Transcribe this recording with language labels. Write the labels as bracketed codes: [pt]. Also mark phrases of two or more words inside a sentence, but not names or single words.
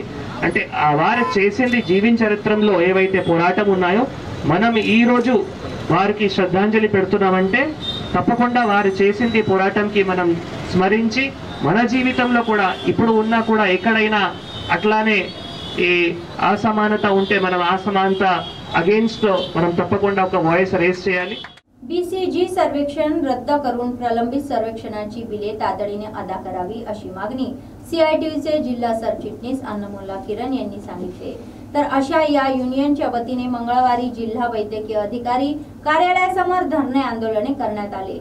[te] అంటే వారు చేసింది జీవించరిత్రంలో ఏవైతే పోరాటం ఉన్నాయో మనం ఈ రోజు వారికి శ్రద్ధాంజలి పెడుతున్నామంటే తప్పకుండా వారు చేసింది పోరాటంకి మనం స్మరించి మన జీవితంలో కూడా ఇప్పుడు ఉన్నా కూడా ఎక్కడైనా అట్లానే ఈ అసమానత ఉంటే మనం అసమానత अगेन्स्ट మనం తప్పకుండా ఒక [en] voice raise [te] చేయాలి। [mr] बीसीजी सर्वेक्षण रद्द करून प्रलंबित सर्वेक्षणाची बिले तातडीने अदा करावी अशी मागणी सीआयटीयूचे जिल्हा सरचिटणीस अन्नमुल्ला किरण यांनी सांगितले। तर अशा या युनियनच्या वतीने मंगळवारी जिल्हा वैद्यकीय अधिकारी कार्यालयासमोर धरणे आंदोलने करण्यात आले।